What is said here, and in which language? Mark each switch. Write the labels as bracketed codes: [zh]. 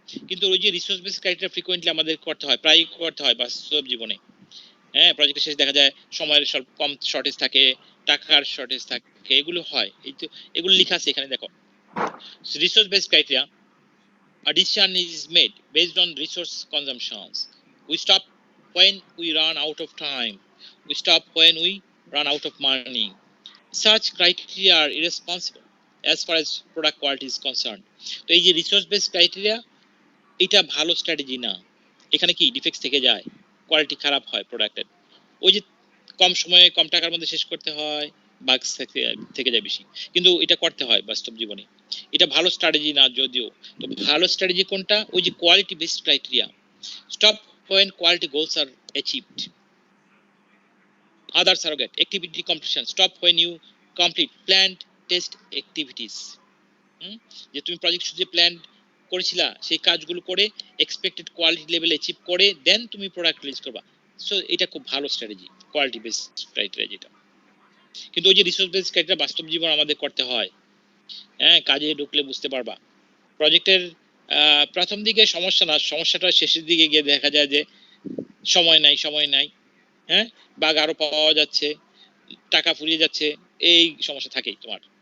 [bn] কিন্তু ওই যে রিসোর্স বেস ক্রাইটেরিয়া ফ্রিকোয়েন্টলি আমাদের করতে হয়, প্রায় করতে হয় বাস্তব জীবনে। হ্যাঁ, প্রজেক্টের শেষে দেখা যায় সময়ের কম শর্টেজ থাকে, টাকার শর্টেজ থাকে, এগুলো হয়। এই তো এগুলো লেখা আছে এখানে দেখো, [en] Resource base criteria, a decision is made based on resource consumptions. We stop when we run out of time. We stop when we run out of money. Such criteria are irresponsible as far as product quality is concerned. [bn] তো এই যে resource base criteria, এটা ভালো strategy না। এখানে কি defects থেকে যায়, কোয়ালিটি খারাপ হয় প্রোডাক্টের, ওই যে কম সময়ে কম টাকার মধ্যে শেষ করতে হয়, বাগস থেকে যায় বেশি, কিন্তু এটা করতে হয় বাস্তব জীবনে। এটা ভালো স্ট্র্যাটেজি না যদিও। তো ভালো স্ট্র্যাটেজি কোনটা? ওই যে quality based criteria, [en] Stop when quality goals are achieved. Other surrogate activity completion, stop when you complete planned test activities. [bn] যে তুমি প্রজেক্ট শুধু প্ল্যান করেছিলা সেই কাজগুলো করে এক্সপেক্টেড কোয়ালিটি লেভেল অ্যাচিভ করে দেন তুমি প্রোডাক্ট রিলিজ করবা। সো এটা খুব ভালো স্ট্র্যাটেজি, কোয়ালিটি বেসড ক্রাইটেরিয়া যেটা। কিন্তু ওই যে রিসোর্স বেসড ক্রাইটেরিয়া বাস্তব জীবন আমাদের করতে হয়। হ্যাঁ, কাজে ঢুকলে বুঝতে পারবা। প্রজেক্টের প্রথম দিকে সমস্যা না, সমস্যাটা শেষের দিকে গিয়ে দেখা যায় যে সময় নাই, সময় নাই, হ্যাঁ, বাগ আরো পাওয়া যাচ্ছে, টাকা ফুরিয়ে যাচ্ছে, এই সমস্যা থাকেই তোমার।